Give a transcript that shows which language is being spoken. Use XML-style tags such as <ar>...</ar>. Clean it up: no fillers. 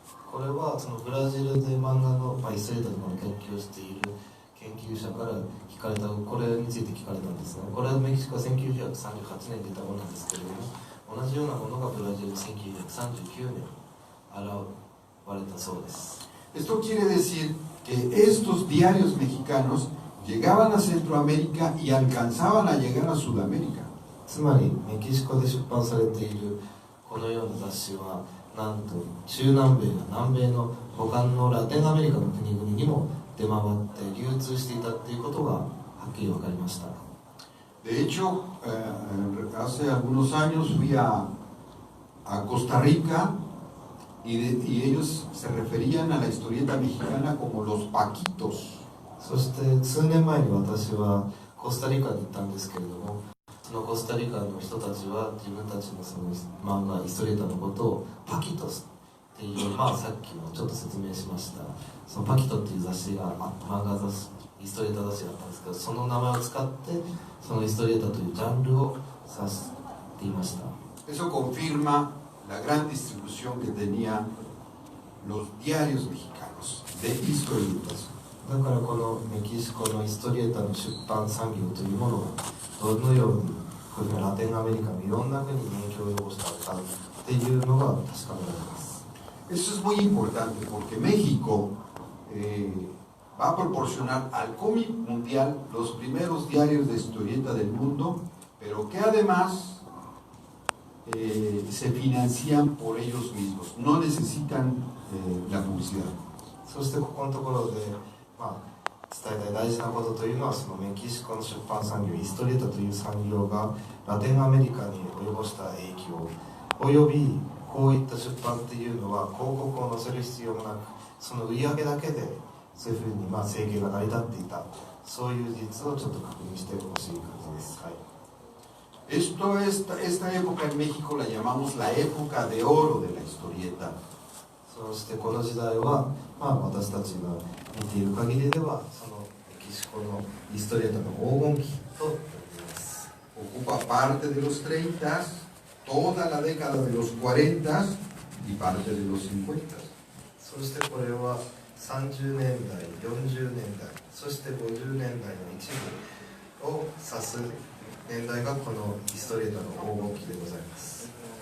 <ja>これはそのブラジルで漫画のヒストリエーターの研究をしている研究者から聞かれた、これについて聞かれたんですが、これはメキシコは1938年に出たものなんですけれども、同じようなものがブラジル1939年現れたそうです。</ja> <es>Esto quiere decir que estos diarios mexicanos llegaban a Centroamérica y alcanzaban a llegar a Sudamérica.</es> <ja>つまりメキシコで出版されているこのような雑誌は、なんと中南米や南米の他のラテンアメリカの国々にも出回って流通していたということがはっきり分かりました。</ja> <es>De hecho, hace algunos años fui a Costa Rica y ellos se referían a la historieta mexicana como los Paquitos.</es> <ja>そして数年前に私はコスタリカに行ったんですけれども、そのコスタリカの人たちは自分たちのその漫画イストリータのことをパキトスっていう、さっきもちょっと説明しました、そのパキトっていう雑誌が漫画雑誌イストリータ雑誌だったんですけど、その名前を使ってそのイストリータというジャンルを指していました。</ja> <es>Eso confirma la gran distribución que tenían los diarios mexicanos de historietas.</es> <ja>だからこのメキシコのイストリエータの出版産業というものがどのようにこういうラテンアメリカのいろんな国に影響を及ぼしたかっていうのが確かめられます。</ja> <es>Eso es muy importante porque México va a proporcionar al cómic mundial los primeros diarios de historieta del mundo, pero que además se financian por ellos mismos, no necesitan la publicidad.</es> <ja>そしてここのところで、伝えたい大事なことというのは、そのメキシコの出版産業イストリータという産業がラテンアメリカに及ぼした影響およびこういった出版っていうのは広告を載せる必要もなく、その売り上げだけでそういうふうに生計が成り立っていた、そういう事実をちょっと確認してほしい感じです。はい。</ja> <es>Esta época en México la llamamos la época de oro de la historieta.</es> <ja>そしてこの時代は、私たちが見ている限りではそのメキシコのイストリエータの黄金期となっています。</ja> <es>Ocupa parte de los 30, toda la década de los 40 y parte de los 50.</es> <ja>そしてこれは30年代、40年代、そして50年代の一部を指す年代がこのイストリエータの黄金期でございます。</ja>